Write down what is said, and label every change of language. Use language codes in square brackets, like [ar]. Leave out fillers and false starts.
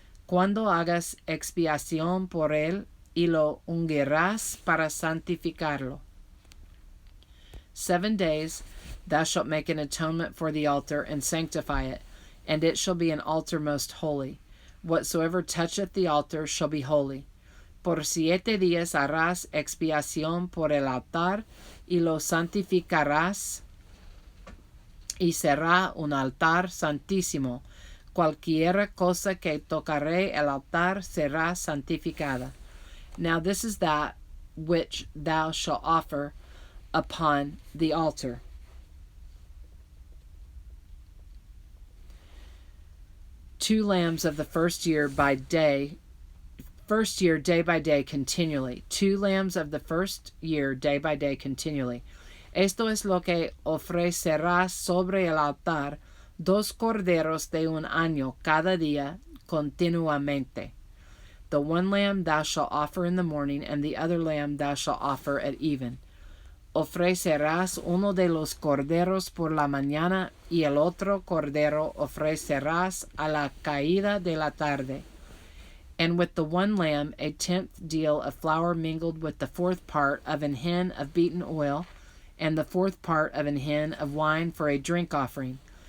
[es] Cuando hagas expiación por él, y lo ungirás para santificarlo. [en] 7 days thou shalt make an atonement for the altar, and sanctify it, and it shall be an altar most holy. Whatsoever toucheth the altar shall be holy. [es] Por 7 días harás expiación por el altar, y lo santificarás, y será un altar santísimo. Cualquiera cosa que tocaré el altar será santificada. [en] Now this is that which thou shalt offer upon the altar. Two lambs of the first year day by day continually. 2 lambs of the first year day by day continually. [es] Esto es lo que ofrecerás sobre el altar, 2 corderos de un año cada día continuamente. [en] The one lamb thou shalt offer in the morning, and the other lamb thou shalt offer at even. [es] Ofrecerás uno de los corderos por la mañana, y el otro cordero ofrecerás a la caída de la tarde. [en] And with the one lamb 1/10 deal of flour mingled with the 4th part of an hin of beaten oil, and the 4th part of an hin of wine for a drink offering.